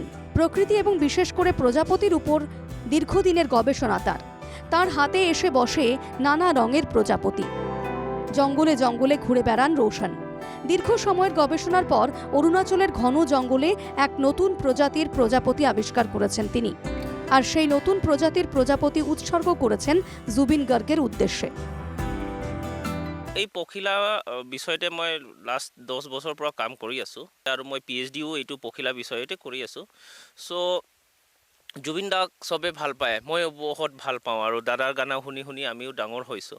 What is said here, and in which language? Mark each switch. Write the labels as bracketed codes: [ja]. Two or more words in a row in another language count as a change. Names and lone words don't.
[bn] প্রকৃতি এবং বিশেষ করে প্রজাপতির উপর দীর্ঘদিনের গবেষণা তার হাতে এসে বসে নানা রঙের প্রজাপতি। জঙ্গলে জঙ্গলে ঘুরে বেড়ান রোশন। দীর্ঘ সময়ের গবেষণার পর অরুণাচলের ঘন জঙ্গলে এক নতুন প্রজাতির প্রজাপতি আবিষ্কার করেছেন তিনি। আর সেই নতুন প্রজাতির প্রজাপতি উৎসর্গ করেছেন জুবিন গার্গের উদ্দেশ্যে। [as] এই পখিলা বিষয়তে মই লাষ্ট 10 বছৰৰ পৰা কাম কৰি আছোঁ আৰু মই PhDও এইটো পখিলা বিষয়তে কৰি আছোঁ। সো জুবিন দাক চবে ভাল পায়, মই বহুত ভাল পাওঁ আৰু দাদাৰ গানা শুনি শুনি আমিও ডাঙৰ হৈছোঁ।